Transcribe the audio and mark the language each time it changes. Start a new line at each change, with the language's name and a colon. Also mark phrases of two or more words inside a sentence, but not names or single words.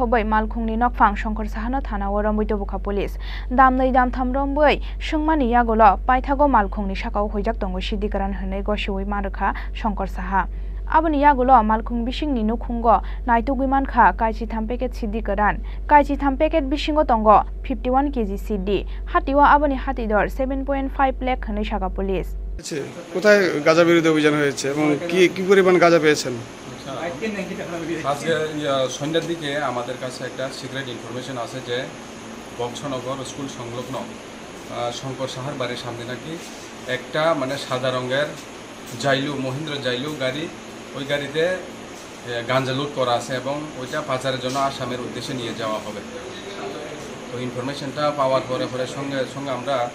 Kok Borok: khobai malkhungni nokphang Shankar Sahano thana warambui tobuka police damnai damtham romboi sungmani yagolo paithago malkhungni sakao hoijak tongo sidi karan hanai gosioi markha Shankar Saha Aboni yagulo malkhung bisingni nukhungo naitugui mankha kaisi tham packet sidi karan kaisi tham packet bisingo tongo 51 kg sidi hatiwa aboni hatidor 7.5 lakh hanai saka police
Bangla: কোথায় গাঁজা বিরোধী অভিযান হয়েছে এবং কি কি পরিমাণ গাঁজা পেয়েছেন আজকে সন্ধ্যার দিকে আমাদের কাছে একটা
English: secret information
Bangla: আছে যে বংশনগর স্কুল সংলগ্ন শঙ্কর সাহার বাড়ির সামনে নাকি একটা মানে সাদা রঙের জাইলু মহিন্দ্রা জাইলু গাড়ি ওই গাড়িতে গাঁজা লুট করা আছে এবং ওইটা পাচারের জন্য আসামের উদ্দেশ্যে নিয়ে যাওয়া হবে তো ইনফরমেশনটা পাওয়ার পরে সঙ্গে সঙ্গে আমরা